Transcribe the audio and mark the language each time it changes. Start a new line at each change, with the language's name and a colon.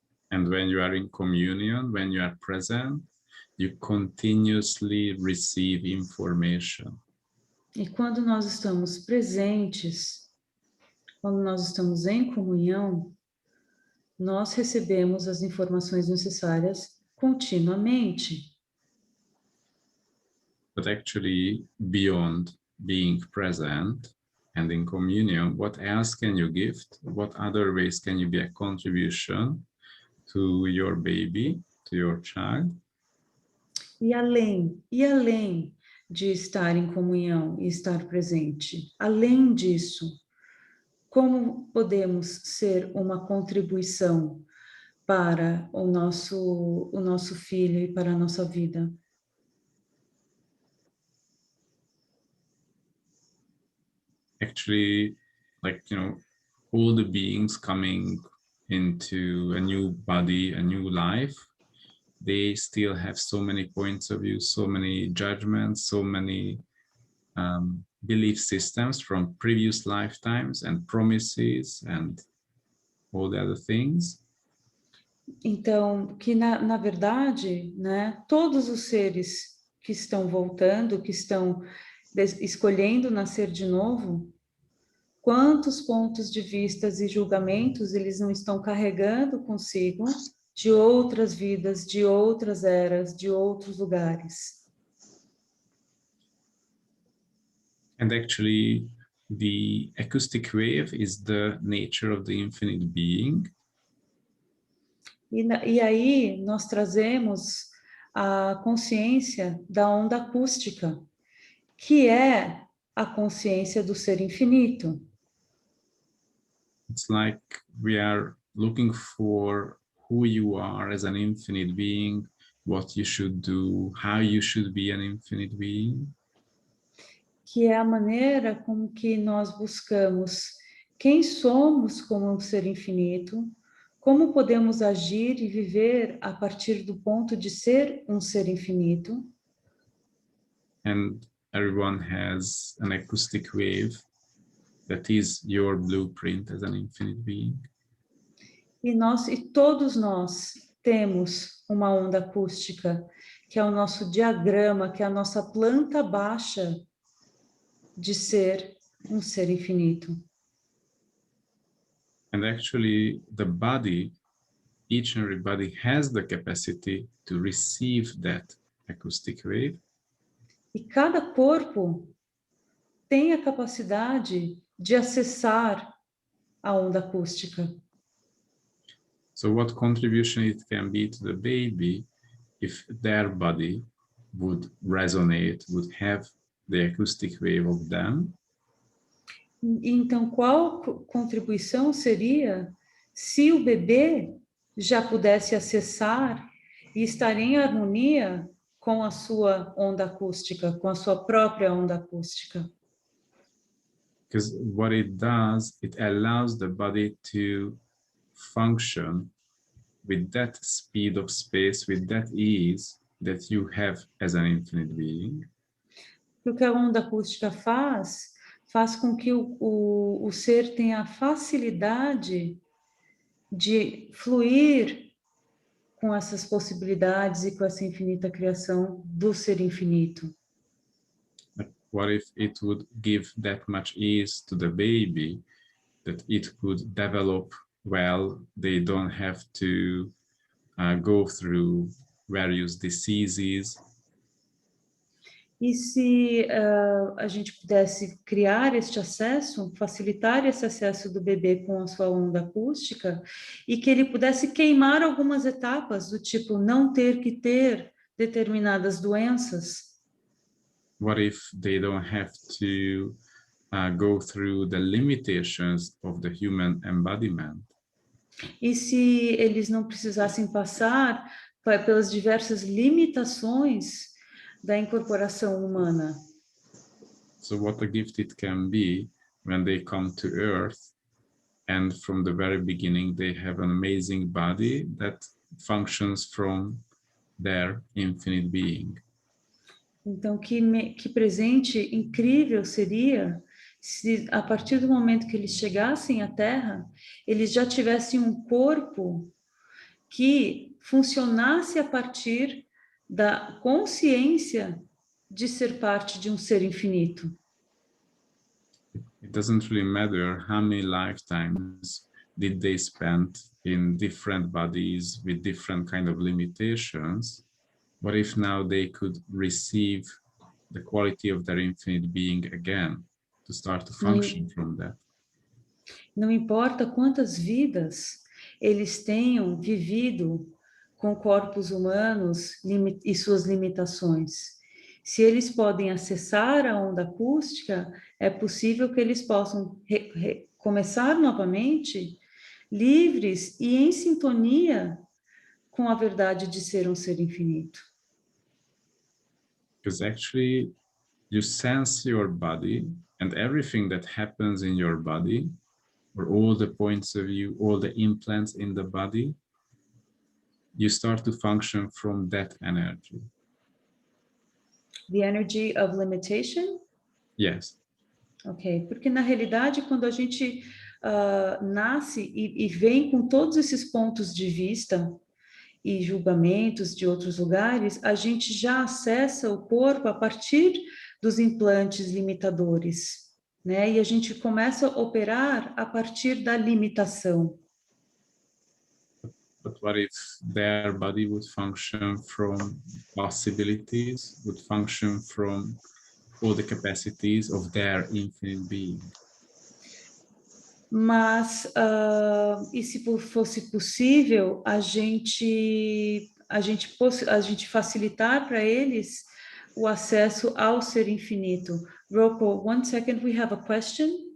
English: And when you are in communion, when you are present, you continuously receive information.
Portuguese: E quando nós estamos presentes, quando nós estamos em comunhão, nós recebemos as informações necessárias continuamente.
English: But actually, beyond being present and in communion, what else can you gift? What other ways can you be a contribution to your baby, to your child?
Portuguese: E além de estar em comunhão e estar presente, além disso, como podemos ser uma contribuição para o nosso filho e para a nossa vida?
English: Actually, like, all the beings coming into a new body, a new life, they still have so many points of view, so many judgments, so many belief systems from previous lifetimes and promises and all the other things.
Portuguese: Então, que na verdade, né, todos os seres que estão voltando, que estão escolhendo nascer de novo, quantos pontos de vista e julgamentos eles não estão carregando consigo de outras vidas, de outras eras, de outros lugares.
English: And actually, the acoustic wave is the nature of the infinite being.
Portuguese: E aí nós trazemos a consciência da onda acústica, que é a consciência do ser infinito.
English: It's like we are looking for who you are as an infinite being, what you should do, how you should be an infinite being.
Portuguese: Que é a maneira como que nós buscamos quem somos como um ser infinito, como podemos agir e viver a partir do ponto de ser um ser infinito.
English: And everyone has an acoustic wave that is your blueprint as an infinite being.
Portuguese: E todos nós temos uma onda acústica, que é o nosso diagrama, que é a nossa planta baixa de ser um ser infinito.
English: And actually, the body, each and every body has the capacity to receive that acoustic wave.
Portuguese: E cada corpo tem a capacidade de acessar a onda acústica.
English: So what contribution it can be to the baby if their body would resonate, would have the acoustic wave of them?
Portuguese: Então, qual contribuição seria se o bebê já pudesse acessar e estar em harmonia com a sua onda acústica, com a sua própria onda acústica?
English: Because what it does, it allows the body to function with that speed of space, with that ease that you have as an infinite being.
Portuguese: O que a onda acústica faz com que o ser tenha a facilidade de fluir com essas possibilidades e com essa infinita criação do ser infinito.
English: But what if it would give that much ease to the baby that it could develop well? They don't have to go through various diseases.
Portuguese: E se a gente pudesse criar este acesso, facilitar esse acesso do bebê com a sua onda acústica, e que ele pudesse queimar algumas etapas, do tipo não ter que ter determinadas doenças?
English: What if they don't have to go through the limitations of the human embodiment?
Portuguese: E se eles não precisassem passar pelas diversas limitações da incorporação humana?
English: So what a gift it can be when they come to Earth, and from the very beginning they have an amazing body that functions from their infinite being.
Portuguese: Então, que presente incrível seria se, a partir do momento que eles chegassem à Terra, eles já tivessem um corpo que funcionasse a partir da consciência de ser parte de um ser infinito.
English: It doesn't really matter how many lifetimes did they spend in different bodies with different kind of limitations. What if now they could receive the quality of their infinite being again, to start to function from that?
Portuguese: Não importa quantas vidas eles tenham vivido com corpos humanos e suas limitações. Se eles podem acessar a onda acústica, é possível que eles possam começar novamente livres e em sintonia com a verdade de ser um ser infinito.
English: Because actually you sense your body and everything that happens in your body, or all the points of view, all the implants in the body, you start to function from that energy. The energy of limitation? Yes.
Portuguese: Ok, porque na realidade quando a gente nasce e vem com todos esses pontos de vista e julgamentos de outros lugares, a gente já acessa o corpo a partir dos implantes limitadores, né? E a gente começa a operar a partir da limitação.
English: But what if their body would function from possibilities, would function from all the capacities of their infinite being?
Portuguese: Mas, e se fosse possível, a gente facilitar para eles o acesso ao ser infinito.
English: Rocco, 1 second, we have a question.